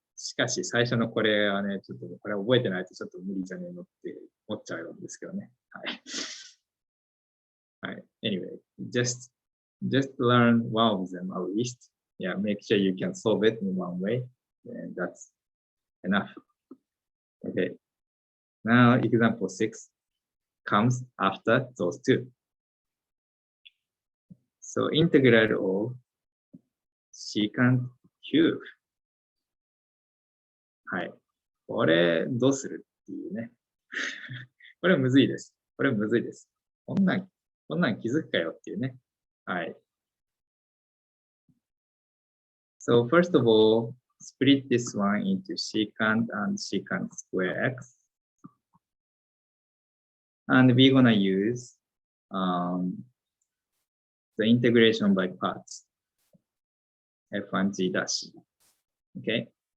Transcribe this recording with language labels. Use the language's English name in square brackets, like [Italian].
[Japanese] しかし最初のこれはね、ちょっとこれ覚えてないとちょっと無理じゃねえのって思っちゃうんですけどね。はい。はい。 [English] Anyway, just learn one of them at least. Yeah, make sure you can solve it in one way. And that's enough. Okay. Now, example 6 comes after those two. So, integral of secant cube. はい。 [Japanese] これ、どうするっていうね。これむずいです。こんなん気づくかよっていうね。はい。 [English] So, first of all, split this one into secant and secant square x. And we're gonna use the integration by parts. F1 g dash. Okay.